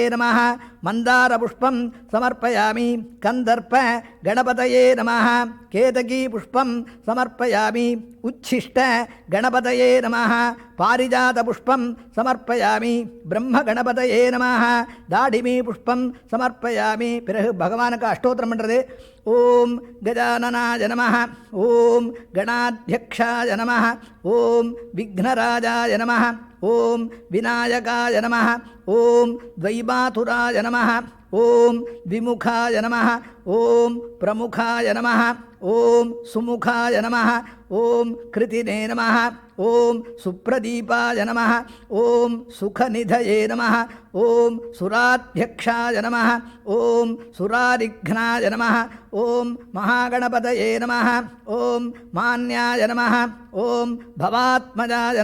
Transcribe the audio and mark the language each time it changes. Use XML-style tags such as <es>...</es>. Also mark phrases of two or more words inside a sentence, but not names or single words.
<sa>नमः मन्दारपुष्पं समर्पयामि कन्दर्प गणपतये नमः केतकीपुष्पं समर्पयामि उच्छिष्ट गणपतये नमः पारिजातपुष्पं समर्पयामि ब्रह्मगणपतये नमः दाडिमीपुष्पं समर्पयामि</sa> <ta>பிறகு பகவானுக்கு அஷ்டோத்திரம் பண்ணுறது</ta> <sa>ओम् गजाननाय नमः ओम् गणाध्यक्षाय नमः ओम् विघ्नराजाय नमः ओम् विनायकाय नमः ओम् द्वैमातुराय नमः ओम् विमुखाय नमः ओम् प्रमुखाय नमः ओम् सुमुखाय नमः ओम् कृतिने नमः ओम् सुप्रदीपाय नमः ओम् सुखनिधये नमः ओम् सुराध्यक्षाय नमः ओम् सुरारिघ्नाय नमः ओम् महागणपतये नमः ओम् मान्याय नमः ओम् भवात्मजाय</sa>